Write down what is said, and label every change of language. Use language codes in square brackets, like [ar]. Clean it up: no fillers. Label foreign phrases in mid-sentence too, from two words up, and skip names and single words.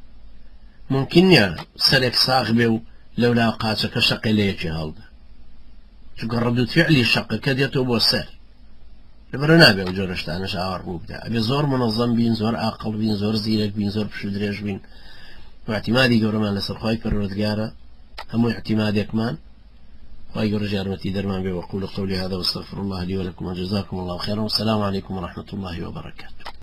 [ckb] ممکن نییە سەرێک ساغ بێ و لەولا قاچەکە شەقی لە یەکی هەڵدا چونکە ڕەدوت فعلی شەقەکە دێتەوە بۆ سەر لەبەرە نابێ و جۆرەشتانش ئاوار ڕوو بدە ئەبێ زۆر منەظەم بین زۆر عاقڵ بین زۆر زیرەک بین زۆر پشو درێژ بین و اعتیمادی گەورەمان لەسەر خوای پەروەردگارە هەموو اعتیمادێکمان خوای گەورە یارمەتی دەرمان بێ [ar] وەقول قولي هذا واستغفر الله لي ولكم وجزاكم الله خيرا والسلام عليكم ورحمة الله وبركاته